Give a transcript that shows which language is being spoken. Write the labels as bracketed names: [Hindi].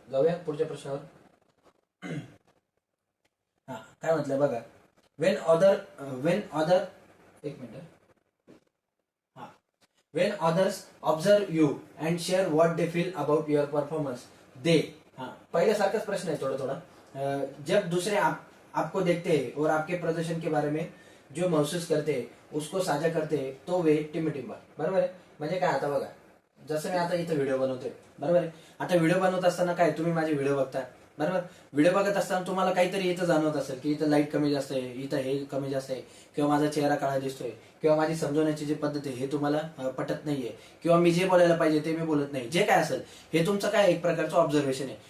[Marathi] जाऊया पुढच्या प्रश्नावर. हा काय म्हटलंय बघा, [English] When other एक minute, हा when others observe you and share what they feel about your performance they. [Marathi] हा पहिल्यासारखाच प्रश्न आहे थोड़ा थोड़ा. [Hindi] जब दूसरे आपको देखते हैं और आपके प्रदर्शन के बारे में जो महसूस करते हैं उसको साझा करते हैं तो वे टिंबटिंबा. [Marathi] बरोबर आहे, म्हणजे काय, आता बघा जसं मी आता इथं व्हिडिओ बनवतोय, बरोबर आहे, आता व्हिडिओ बनवत असताना काय तुम्ही माझे व्हिडिओ बघता, बरोबर, व्हिडिओ बघत असताना तुम्हाला काहीतरी इथं जाणवत असेल की इथं लाईट कमी जास्त आहे, इथं हे कमी जास्त आहे, किंवा माझा चेहरा काळा दिसतोय, किंवा माझी समजवण्याची जी पद्धत आहे हे तुम्हाला पटत नाहीये, किंवा मी जे बोलायला पाहिजे ते मी बोलत नाही, जे काय असेल हे तुमचं काय एक प्रकारचं ऑब्झर्वेशन आहे.